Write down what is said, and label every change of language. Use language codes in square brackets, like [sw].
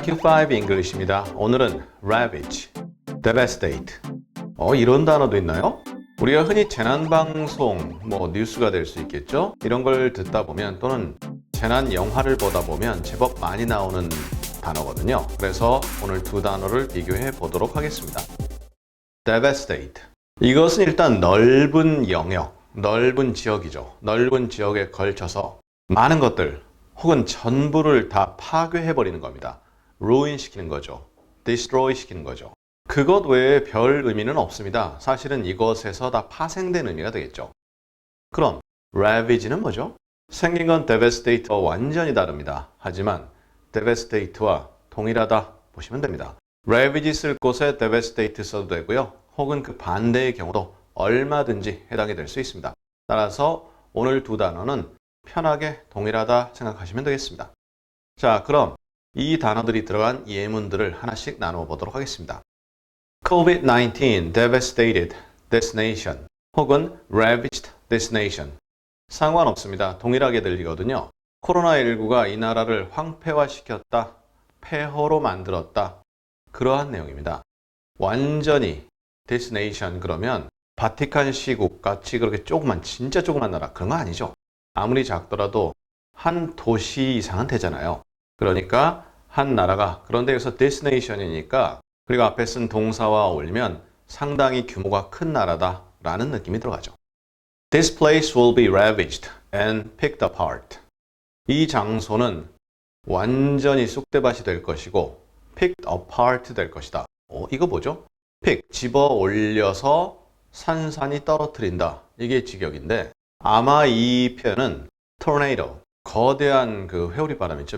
[ko] Q5 English입니다. 오늘은 ravage, devastate. 이런 단어도 있나요? 우리가 흔히 재난방송, 뉴스가 될 수 있겠죠? 이런 걸 듣다 보면 또는 재난 영화를 보다 보면 제법 많이 나오는 단어거든요. 그래서 오늘 두 단어를 비교해 보도록 하겠습니다. [en] devastate. [ko] 이것은 일단 넓은 영역, 넓은 지역이죠. 넓은 지역에 걸쳐서 많은 것들, 혹은 전부를 다 파괴해버리는 겁니다. ruin 시키는 거죠. destroy 시키는 거죠. 그것 외에 별 의미는 없습니다. 사실은 이것에서 다 파생된 의미가 되겠죠. 그럼 ravage는 뭐죠? 생긴 건 devastate와 완전히 다릅니다. 하지만 devastate와 동일하다 보시면 됩니다. ravage 쓸 곳에 devastate 써도 되고요. 혹은 그 반대의 경우도 얼마든지 해당이 될 수 있습니다. 따라서 오늘 두 단어는 편하게 동일하다 생각하시면 되겠습니다. 자, 그럼 이 단어들이 들어간 예문들을 하나씩 나누어 보도록 하겠습니다. [en] COVID-19 devastated this nation 혹은 ravaged this nation. [ko] 상관없습니다. 동일하게 들리거든요. 코로나19가 이 나라를 황폐화시켰다, 폐허로 만들었다. 그러한 내용입니다. 완전히 this nation 그러면 바티칸 시국 같이 그렇게 진짜 조그만 나라 그런 거 아니죠. 아무리 작더라도 한 도시 이상은 되잖아요. 그러니까 한 나라가 그런데 여기서 destination이니까 그리고 앞에 쓴 동사와 어울리면 상당히 규모가 큰 나라다라는 느낌이 들어가죠. [en] This place will be ravaged and picked apart. [ko] 이 장소는 완전히 쑥대밭이 될 것이고 picked apart 될 것이다. 이거 뭐죠? pick, 집어 올려서 산산이 떨어뜨린다. 이게 직역인데 아마 이 표현은 tornado, 거대한 그 회오리 바람 있죠?